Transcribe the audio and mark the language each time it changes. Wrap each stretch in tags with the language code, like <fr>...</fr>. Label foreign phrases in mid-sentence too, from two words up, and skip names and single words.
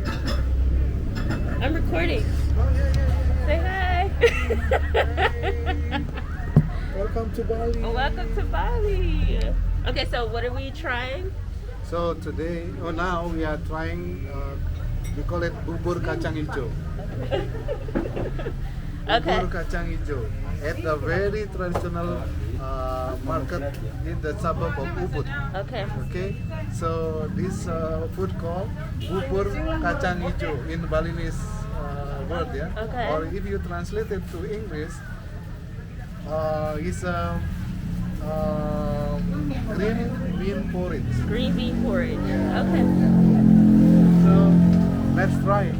<en>I'm recording. Say hi. Welcome to Bali. Welcome to Bali. Okay, so what are we trying? So now we are trying. We call it</en> <id>bubur kacang hijau.</id> <en>Okay.</en> <id>Bubur kacang hijau</id> <en>at a very traditional market in the suburb of Ubud. Okay. Okay, so this food called</en> <id>bubur kacang hijau</id> <en>in Balinese word, yeah. Okay. Or if you translate it to English, it's a green bean porridge. Green bean porridge. Yeah. Okay. So let's try it.</en>